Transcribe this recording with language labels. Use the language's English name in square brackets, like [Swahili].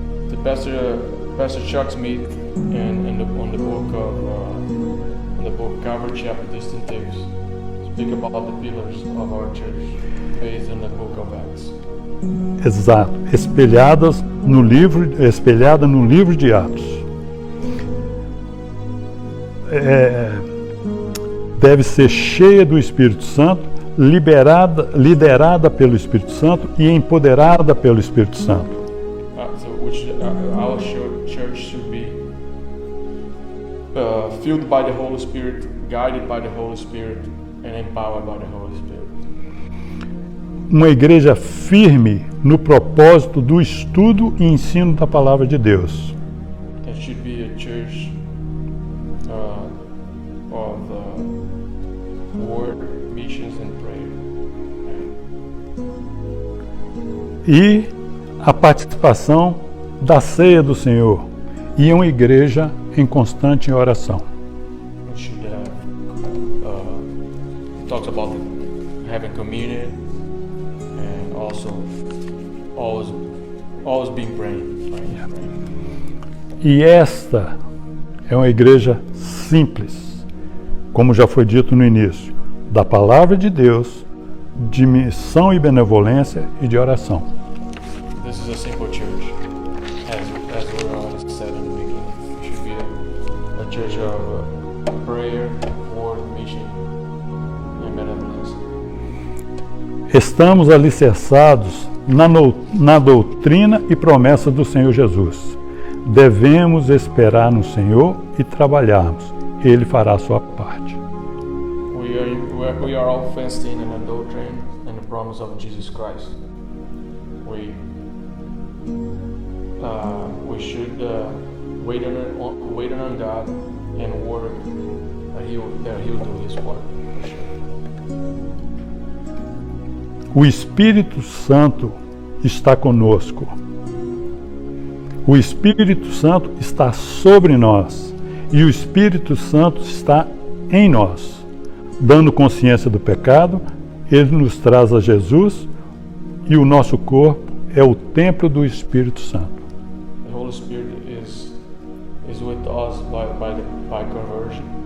[English] The Pastor Chuck Smith on the book Calvary Chapel Distinctives speak about the pillars of our church based on the book of Acts. [Portuguese] Exato, espelhada no livro de Atos. Deve ser cheia do Espírito Santo, liderada pelo Espírito Santo e empoderada pelo Espírito Santo. [English] Our church should be filled by the Holy Spirit, guided by the Holy Spirit, and empowered by the Holy Spirit. [Portuguese] Uma igreja firme no propósito do estudo e ensino da Palavra de Deus. [English] It should be a church of word, missions, and prayer. [Portuguese] E a participação da ceia do Senhor e uma igreja em constante oração. [English] We should talks about having communion and also always being praying. [Portuguese] E esta é uma igreja simples, como já foi dito no início, da Palavra de Deus, de missão e benevolência e de oração. [English] This is a simple church, as we said in the beginning. It should be a church of prayer, word, mission, and benevolence. [Portuguese] Estamos alicerçados na doutrina e promessa do Senhor Jesus. devemos esperar no Senhor e trabalharmos. Ele fará a sua parte. [English] We are all fenced in the doctrine and the promise of Jesus Christ. We should wait on God and work that He will do His work. [Portuguese] O Espírito Santo está conosco. O Espírito Santo está sobre nós. E o Espírito Santo está em nós. Dando consciência do pecado, Ele nos traz a Jesus e o nosso corpo é o templo do Espírito Santo. [English] The Holy Spirit is with us by conversion.